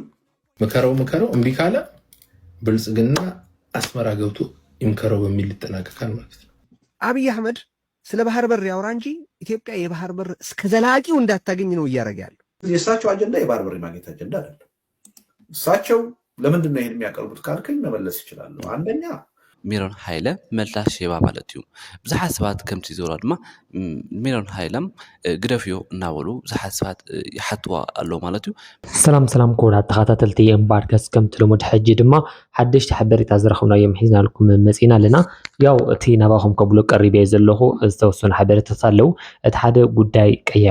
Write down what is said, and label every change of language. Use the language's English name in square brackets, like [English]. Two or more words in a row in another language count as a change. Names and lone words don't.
[Amharic] መከረው እምቢ ካለ ብልጽግና አስመራ ገብቶ ይምከረው በሚል ይጠናቀቃል ማለት ነው። አብይ አህመድ ስለ ባህር በር ያወራ እንጂ ኢትዮጵያ የባህር በር እስከ ዘላቂው እንዳታገኝ ነው እያደረገ ያለው። የእሳቸው አጀንዳ የባህር በር የማግኘት አጀንዳ አይደለም። እሳቸው ለምንድን ነው ይሄን የሚያቀርቡት ካልከኝ መመለስ ይችላሉ። አንደኛ [Tigrinya] ሚሮን ሃይለ መልታሽ ሼባ ማለት እዩ ብዙሓት ሰባት ከምቲ ዝብራ ድማ ሚሮን ሃይለም ግደፍዮ እናበሉ ብዙሓት ሰባት ይሓትዋ ኣለዉ ማለት እዩ። ሰላም ኮና ተኸታተልቲ እምባድካስት ከምቲ ልሙድ ሕጂ ድማ ሓደሽቲ ሓበሬታ ዝረኸብናዮም ሒዝና ልኩም መፂና ኣለና። ያው እቲ ናባኹም ከብሎ ቀሪበ ዘለኹ ዝተወሰኑ ሓበሬታት ኣለዉ። እቲ ሓደ ጉዳይ ቀይሕ